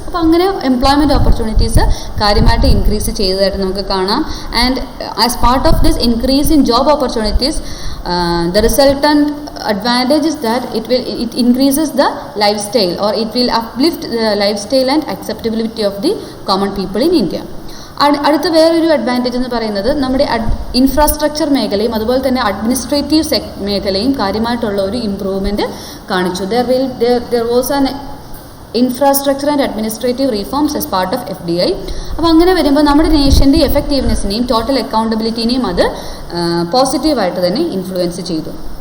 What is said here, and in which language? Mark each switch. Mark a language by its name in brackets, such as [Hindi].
[Malayalam] അപ്പോൾ അങ്ങനെ employment opportunities കാര്യമായിട്ട് ഇൻക്രീസ് ചെയ്തതായിട്ട് നമുക്ക് കാണാം. [English] And as part of this increase in job opportunities the resultant advantage is that it increases the lifestyle, or it will uplift the lifestyle and acceptability of the common people in India. [Malayalam] അടുത്ത വേറൊരു advantage എന്ന് പറയുന്നത് നമ്മുടെ infrastructure മേഖലയും അതുപോലെ തന്നെ administrative മേഖലയും കാര്യമായിട്ടുള്ള ഒരു ഇമ്പ്രൂവ്മെൻറ്റ് കാണിച്ചു. [English] there was an infrastructure and administrative reforms as part of FDI. [Malayalam] അപ്പോൾ അങ്ങനെ വരുമ്പോൾ നമ്മുടെ നേഷൻ്റെ എഫക്റ്റീവ്നെസ്സിനെയും ടോട്ടൽ അക്കൗണ്ടബിലിറ്റിനെയും അത് പോസിറ്റീവായിട്ട് തന്നെ ഇൻഫ്ലുവൻസ് ചെയ്തു.